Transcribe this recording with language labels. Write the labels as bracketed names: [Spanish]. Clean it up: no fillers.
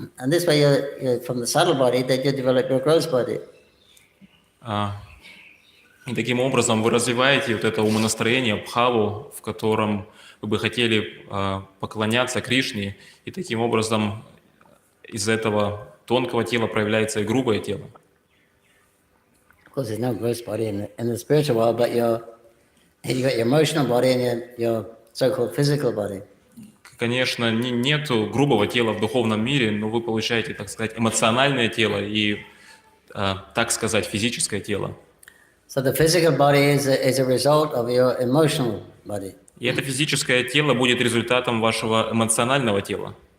[English] And this way you're from the subtle body, that you develop your gross body. [Russian] И таким образом вы развиваете вот это умонастроение, бхаву, в котором вы бы хотели поклоняться Кришне, и таким образом из этого тонкого тела проявляется и грубое тело. [English] Of course, there's no gross body in the spiritual world, but you got your emotional body and your so-called physical body. [Russian] Конечно, нету грубого тела в духовном мире, но вы получаете, так сказать, эмоциональное тело и, так сказать, физическое тело. [English] So the physical body is a result of your emotional body. [Russian] И это физическое тело будет результатом вашего эмоционального тела.